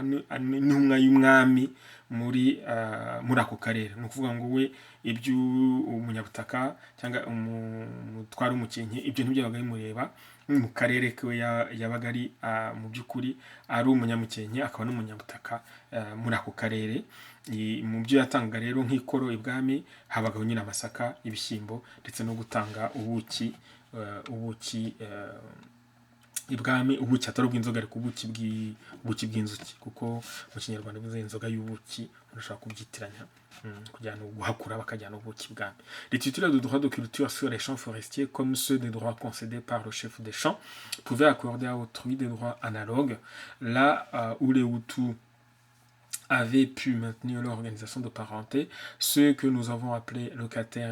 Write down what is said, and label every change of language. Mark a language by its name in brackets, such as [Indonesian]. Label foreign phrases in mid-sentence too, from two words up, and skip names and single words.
[Kinyarwanda] n'intumwa y'umwami muri ako karere ni ukuvuga ngo we ibyo umunyabutaka cyangwa umutware w'umukenke ibyo ntibyabaga bimureba mu karere ke yabaga ari mu by'ukuri ari umunyamukenke akaba n'umunyabutaka muri ako karere mu byo yatangaga rero nk'ikoro ibwami habagaho nyine amasaka ibishyimbo ndetse no gutanga ubuki ibwami ubuki atari ubw'inzoga ariko ubuki bw'inzuki kuko mu kinyarwanda bivuze inzoga y'ubuki urashobora kubyitiranya kujyana guhakura bakajyana ubuki bwami. [French] Les titulaires de droits de culture sur les champs forestiers comme ceux des droits concédés par le chef des champs pouvaient accorder à autrui des droits analogues là où les Hutus avaient pu maintenir leur organisation de parenté, ceux que nous avons appelés locataires